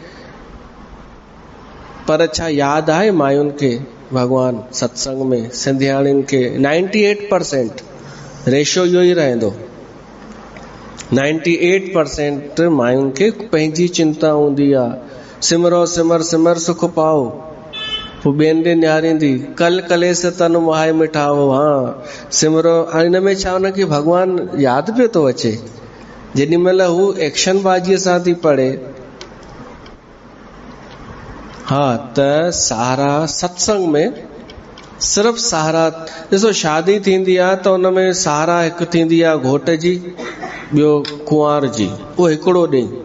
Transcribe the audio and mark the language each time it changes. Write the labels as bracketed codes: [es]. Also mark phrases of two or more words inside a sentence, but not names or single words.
[sd] पर छा यादि आहे मायुनि खे भगवान सत्संग में सिंधियाणियुनि खे 98% रेशो इहो ई रहंदो, 98% मायुनि खे पंहिंजी चिंता हूंदी आहे, [pa] ਸਿਮਰੋ ਸਿਮਰ ਸਿਮਰ ਸੁਖ ਪਾਓ, [sd] पोइ ॿियनि ॾे निहारींदी, [pa] ਕਲ ਕਲੇਸ ਤਨ ਮੁਹਾਏ ਮਿਠਾਓ। [sd] हाँ सिमरो, हिन में छा हुनखे भगवान यादि पियो थो अचे, जेॾी महिल हू एक्शन बाजीअ सां थी पढ़े। हा, त सहारा सत्संग में सिर्फ़ सहारा, ॾिसो शादी थींदी आहे त हुन में सहारा हिकु थींदी आहे घोट जी, ॿियो कुंवार जी, उहो हिकिड़ो ॾींहुं,